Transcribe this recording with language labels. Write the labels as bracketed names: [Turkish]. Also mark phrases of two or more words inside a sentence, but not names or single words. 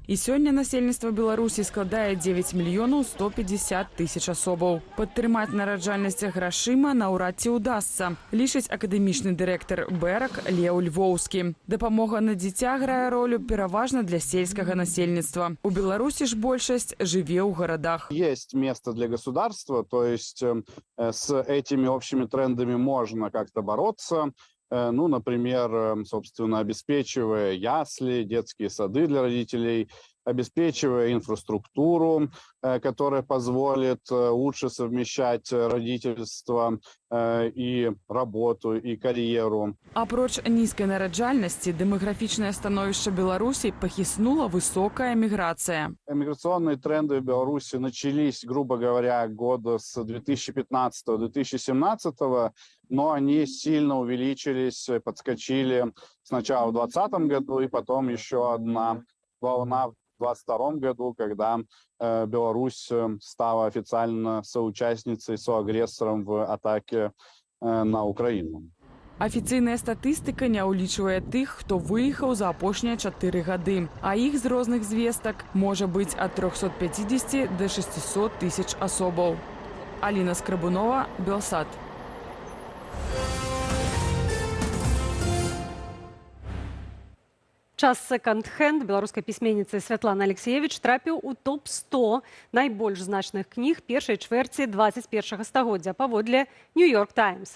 [Belarusian] І сёння насельніцтва Беларусі складае 9 мільёнаў 150 тысяч асобаў. Падтрымаць нараджальнасць грашыма наўрад ці ўдасца, лічыць акадэмічны дырэктар БЭРАК Леў Львоўскі. Дапамога на дзіця грае ролю пераважна для сельскага насельніцтва. У Беларусі ж большасць жыве ў гарадах. [Russian] Есть место для государства, то есть с этими общими трендами можно как-то бороться, например, собственно, обеспечивая ясли, детские сады для родителей, обеспечивая инфраструктуру, которая позволит лучше совмещать родительство и работу, и карьеру. [Belarusian] Апроч нізкай нараджальнасці, дэмаграфічнае становішча Беларусі пахіснула высокая міграцыя. [Russian] Миграционные тренды в Беларуси начались, грубо говоря, года с 2015-2017, но они сильно увеличились, подскочили сначала в 2020 году, и потом еще одна волна в 2022 году, когда Беларусь стала официально соучастницей, соагрессором в атаке на Украину. [Belarusian] Афіцыйная статыстыка не ўлічвае тых, хто выехаў за апошнія 4 гады, а іх з розных звестак можа быць ад 350 до 600 тысяч асобаў. Аліна Скрабунова, Белсат. Час секонд-хенд беларускай пісьменніцы Святланы Алексеевич трапіў у топ-100 найбольш значных кніг першай чвэрці 21 стагоддзя паводле Нью-Йорк Таймс.